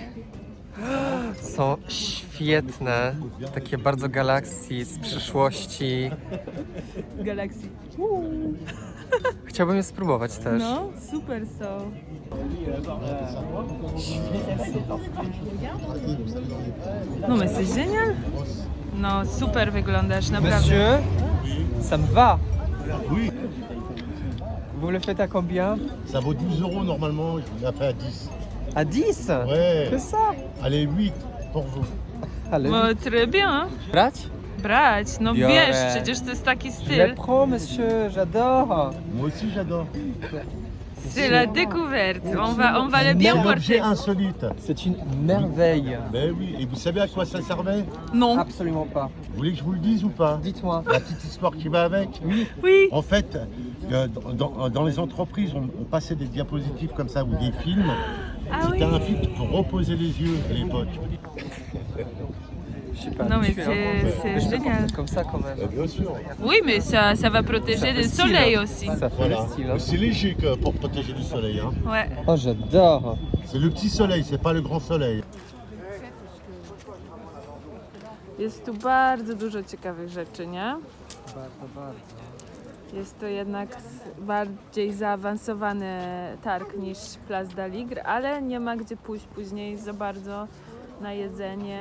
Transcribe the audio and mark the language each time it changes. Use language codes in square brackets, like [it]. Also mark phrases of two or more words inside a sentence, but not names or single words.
[pl] Są świetne, takie bardzo galakcji z przyszłości. Galaxy. Chciałbym je spróbować też. No, super są. No, [fr] mais c'est génial. [pl] No, super wyglądasz, naprawdę. [fr] Monsieur, ça me va. Oui. Vous le faites à combien? Ça vaut 12 euros normalement, je l'ai fait à 10. À 10? Ouais, Que ça? allez 8 pour vous. [pl] Ale No, [fr] très bien. [pl] brać? Brać, no Biorę. wiesz, przecież to jest taki [fr] Je le [pl] styl. [fr] prends, monsieur, j'adore. Moi aussi j'adore. C'est la découverte. On va le bien Un porter. objet insolite. C'est une merveille. Ben oui, et vous savez à quoi ça servait? Non. Absolument pas. Vous voulez que je vous le dise ou pas? Dites-moi. La petite histoire qui va avec. Oui. En fait, dans les entreprises, on passait des diapositives comme ça ou des films. Ah C'était oui. un film pour reposer les yeux à l'époque. Je sais pas. Non mais habitué, hein. c'est génial. Comme ça quand même. Bien sûr. Oui, mais ça va protéger Ça fait du style, soleil hein. aussi. Ça fait Voilà. le style. Hein. C'est léger pour protéger du soleil. Hein. Ouais. Oh, j'adore. C'est le petit soleil, c'est pas le grand soleil. [pl] Jest tu bardzo dużo ciekawych rzeczy, nie? Bardzo, bardzo. Jest to jednak bardziej zaawansowany targ niż Place d'Aligre, ale nie ma gdzie pójść później za bardzo na jedzenie.